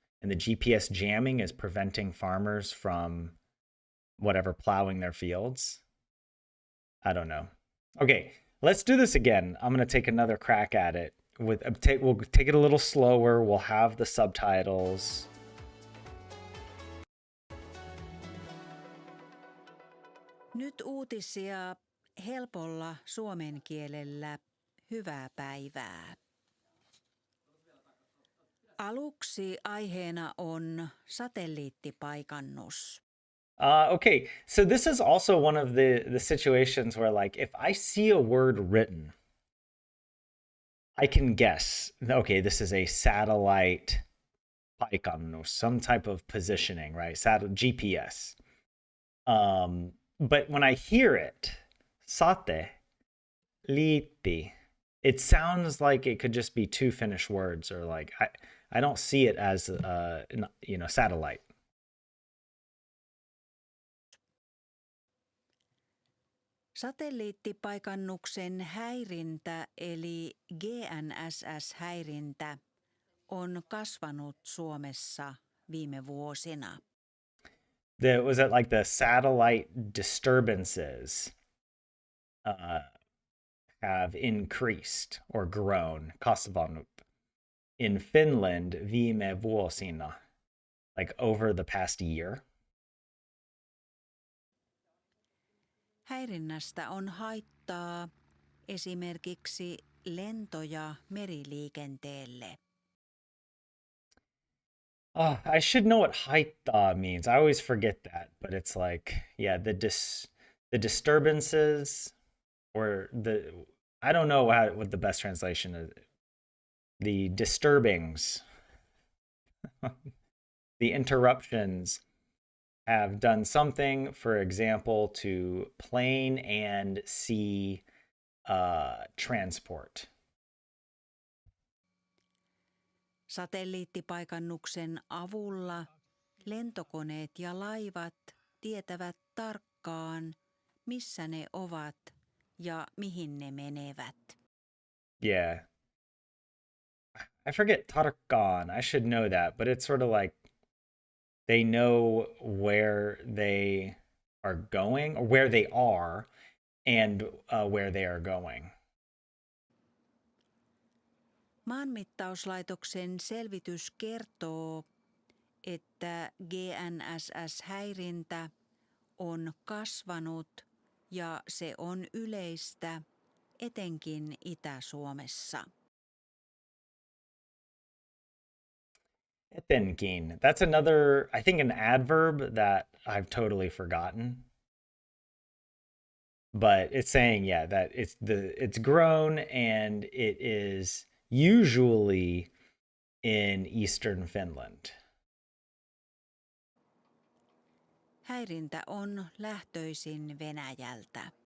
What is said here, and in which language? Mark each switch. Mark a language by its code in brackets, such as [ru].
[en] And the GPS jamming is preventing farmers from whatever plowing their fields? I don't know. Okay, let's do this again. I'm gonna take another crack at it. We'll take it a little slower. We'll have the subtitles. [fi] Nyt uutisia helpolla suomen kielellä. Hyvää päivää. Aluksi aiheena on satelliittipaikannus. [en] Okay, so this is also one of the situations where, like, if I see a word written, I can guess, okay, this is a satellite paikannus, some type of positioning, right? GPS. But when I hear it, satelliitti, it sounds like it could just be two Finnish words, or like I don't see it as satellite. [fi] Satelliittipaikannuksen häirintä eli GNSS-häirintä on kasvanut Suomessa viime vuosina. [en] Was it like the satellite disturbances have increased or grown, kasvanut, in Finland [fi] viime vuosina, [en] like over the past year? [fi] Häirinnästä on haittaa esimerkiksi lento- ja meriliikenteelle. [en] Oh, I should know what haittaa means. I always forget that, but it's like, yeah, the disturbances, or I don't know what the best translation is. The disturbings, the interruptions have done something, for example, to plane and sea transport. [fi] Satelliittipaikannuksen avulla lentokoneet ja laivat tietävät tarkkaan, missä ne ovat ja mihin ne menevät. [en] Yeah. I forget tarkkaan. I should know that, but it's sort of like they know where they are going, or where they are, and where they are going. [fi] Maanmittauslaitoksen selvitys kertoo, että GNSS-häirintä on kasvanut ja se on yleistä etenkin Itä-Suomessa. Etenkin. [en] That's another, I think, an adverb that I've totally forgotten. But it's saying, yeah, that it's grown, and it is usually in eastern Finland. [fi] Häirintä on lähtöisin Venäjältä.